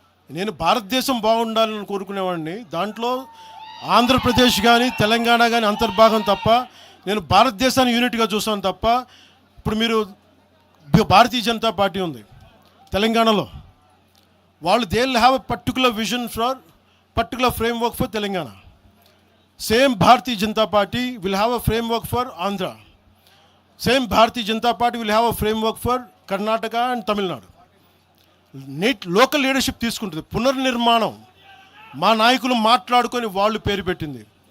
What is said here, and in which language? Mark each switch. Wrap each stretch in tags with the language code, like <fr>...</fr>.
<te>నేను భారతదేశం బాగుండాలని కోరుకునేవాడిని. దాంట్లో ఆంధ్రప్రదేశ్ కానీ తెలంగాణ కానీ అంతర్భాగం తప్ప, నేను భారతదేశాన్ని యూనిట్గా చూస్తాను తప్ప. ఇప్పుడు మీరు భారతీయ జనతా పార్టీ ఉంది తెలంగాణలో, వాళ్ళు</te> <en>They will have a particular vision for particular framework for Telangana. Same Bharatiya Janata Party will have a framework for Andhra. Same Bharatiya Janata Party will have a framework for Karnataka and Tamil Nadu.</en> <te>Local leadership తీసుకుంటుంది. పునర్నిర్మాణం మా నాయకులు మాట్లాడుకొని వాళ్ళు పేరు పెట్టింది.</te>